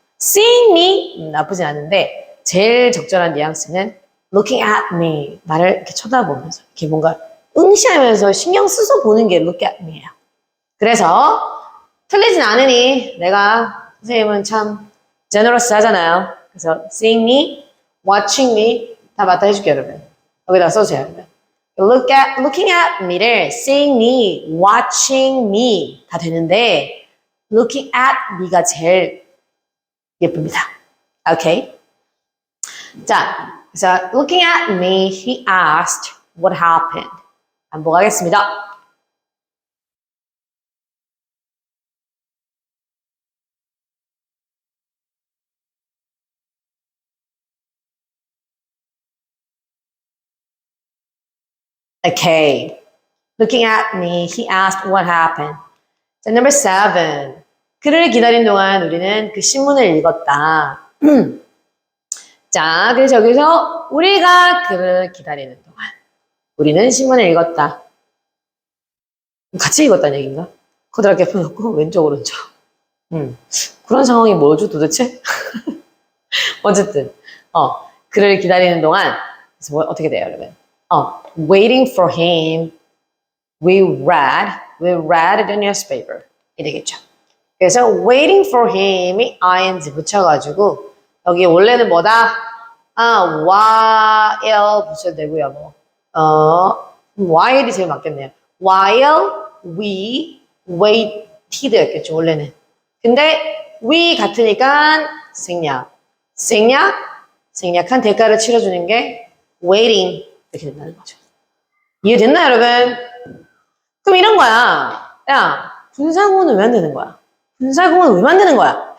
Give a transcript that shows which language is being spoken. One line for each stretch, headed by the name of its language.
Korean: seeing me 나쁘진 않은데 제일 적절한 뉘앙스는
English: looking at me,
Korean: 나를 이렇게 쳐다보면서 이렇게 뭔가 응시하면서 신경 써서 보는 게 look at me예요. 그래서 틀리진 않으니 내가 선생님은 참 generous 하잖아요. 그래서 seeing me, watching me 다 맞다 해줄게요, 여러분. 여기다 써주세요, 여러분. looking at me를 seeing me, watching me 다 되는데 looking at me가 제일 예쁩니다. 오케이?
English: 자, 그래서 looking at me, he asked what happened.
Korean: 반복하겠습니다.
English: Okay. Looking at me, he asked what happened. 자, number 7.
Korean: 그를 기다린 동안 우리는 그 신문을 읽었다. 자, 그래서 여기서 우리가 그를 기다리는 동안 우리는 신문을 읽었다. 같이 읽었다는 얘기인가? 커다랗게 펴놓고 왼쪽 오른쪽. 그런 상황이 뭐죠 도대체? 어쨌든 그를 기다리는 동안 그래서 어떻게 돼요, 여러분?
English: Waiting for him, we read the newspaper.
Korean: 이 되겠죠. 그래서 waiting for him이 ing 붙여가지고 여기 원래는 뭐다? while 붙여도 되고요. while이 제일 맞겠네요.
English: While we waited였겠죠, 원래는.
Korean: 근데 we 같으니까 생략한 대가를 치러주는 게 waiting 이렇게 된다는 거죠. 이해됐나, 여러분? 그럼 이런 거야. 야, 분사구문은 왜 만드는 거야? 분사구문은 왜 만드는 거야?